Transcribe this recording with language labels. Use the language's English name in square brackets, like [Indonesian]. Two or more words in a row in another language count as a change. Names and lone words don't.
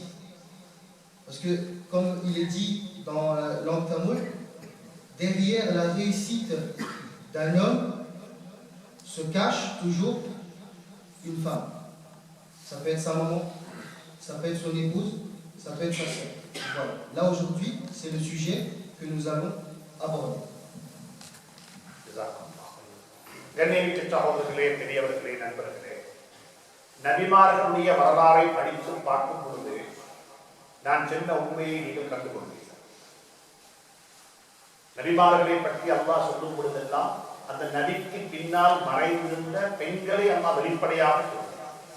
[French] Parce que, comme il est dit dans la langue tamoul, derrière la réussite d'un homme se cache toujours une femme. Ça peut être sa maman, ça peut être son épouse, ça peut être sa sœur. Voilà. Là aujourd'hui, c'est le sujet que nous allons aborder. [Tamil] கண்ணியமிக்க சகோதரர்களே, பெரியவர்களே, நண்பர்களே, நபிமார்களுடைய வரலாறை படித்து பார்க்கும் பொழுது நான் சொன்ன உண்மையை நீங்கள் கண்டுகொள்வீர்கள். நபிமார்களை பற்றி அல்லாஹ் சொல்லும் பொழுதெல்லாம் அந்த நபிக்கு பின்னால் மறைந்திருந்த பெண்களை அல்லாஹ் வெளிப்படையாக சொல்கிறார்.